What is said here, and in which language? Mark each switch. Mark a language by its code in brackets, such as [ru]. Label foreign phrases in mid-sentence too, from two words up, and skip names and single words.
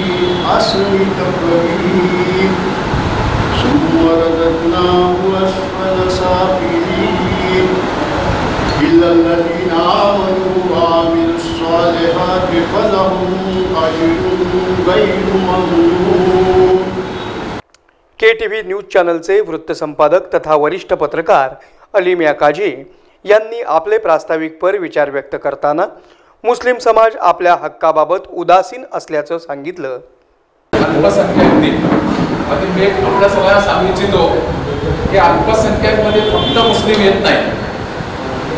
[ar] أحسن تقويم ثم رددناه أسفل سافلين إلا الذين آمنوا وعملوا الصالحات فلهم أجر غير ممنون। [mr] KTV न्यूज चॅनलचे वृत्तसंपादक तथा वरिष्ठ पत्रकार अलीमिया काजी यांनी आपले प्रास्ताविकपर विचार व्यक्त करताना मुस्लिम समाज आपल्या हक्काबाबत उदासीन असल्याचं सांगितलं। अल्पसंख्याक दिन मी आपल्या सगळ्यांना सांगू इच्छितो की अल्पसंख्याकमध्ये फक्त मुस्लिम येत नाही।